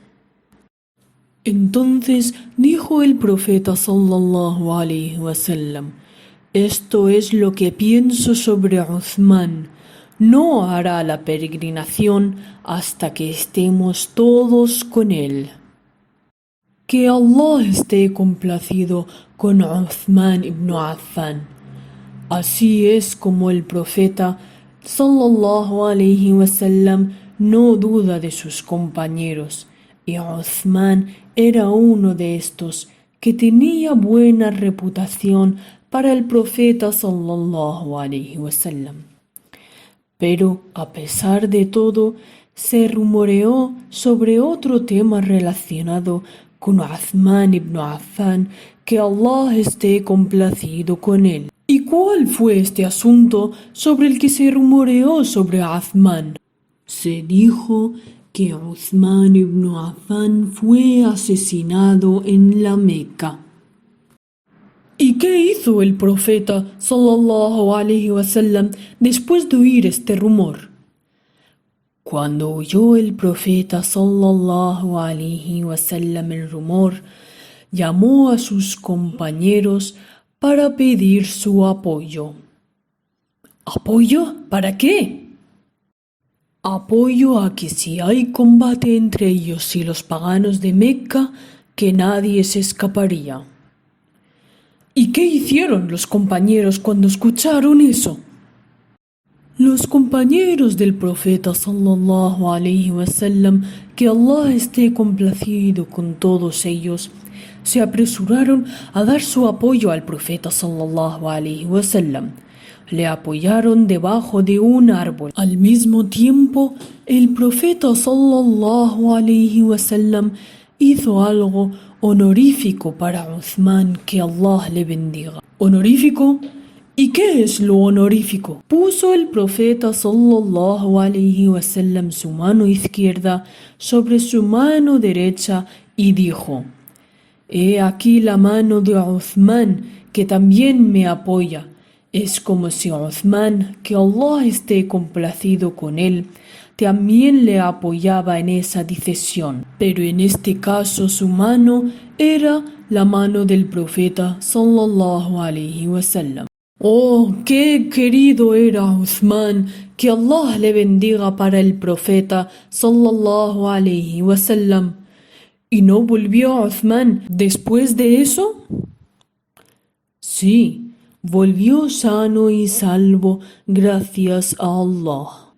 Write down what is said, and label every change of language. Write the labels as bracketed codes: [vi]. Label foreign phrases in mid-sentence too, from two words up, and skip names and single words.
[es] Entonces dijo el profeta [ar] صلى الله عليه وسلم: [es] esto es lo que pienso sobre Uthman. No hará la peregrinación hasta que estemos todos con él. Que Allah esté complacido con Uthman ibn Affan. Así es como el profeta [ar] صلى الله عليه وسلم [es] no duda de sus compañeros, y Uthman era uno de estos que tenía buena reputación para el profeta [ar] صلى الله عليه وسلم. [es] Pero a pesar de todo, se rumoreó sobre otro tema relacionado con Uthman ibn Affan, que Allah esté complacido con él. ¿Y cuál fue este asunto sobre el que se rumoreó sobre Uthman? Se dijo que Uthman ibn Affan fue asesinado en la Meca. ¿Y qué hizo el profeta [ar] صلى الله عليه وسلم [es] después de oír este rumor? Cuando oyó el profeta [ar] صلى الله عليه وسلم [es] el rumor, llamó a sus compañeros para pedir su apoyo. ¿Apoyo? ¿Para qué? Apoyo a que si hay combate entre ellos y los paganos de Meca, que nadie se escaparía. ¿Y qué hicieron los compañeros cuando escucharon eso? Los compañeros del profeta [ar] صلى الله عليه وسلم, [es] que Allah esté complacido con todos ellos, se apresuraron a dar su apoyo al profeta [ar] صلى الله عليه وسلم. [es] Le apoyaron debajo de un árbol. Al mismo tiempo, el profeta [ar] صلى الله عليه وسلم [es] hizo algo honorífico para Uthman, que Allah le bendiga. ¿Honorífico? ¿Y qué es lo honorífico? Puso el profeta [ar] صلى الله عليه وسلم [es] su mano izquierda sobre su mano derecha y dijo: he aquí la mano de Uthman, que también me apoya. Es como si Uthman, que Allah esté complacido con él, también le apoyaba en esa decisión. Pero en este caso su mano era la mano del profeta [ar] صلى الله عليه وسلم. [es] Oh, qué querido era Uthman, que Allah le bendiga para el profeta [ar] صلى الله عليه وسلم. [es] ¿Y no volvió Uthman después de eso? Sí, volvió sano y salvo gracias a Allah.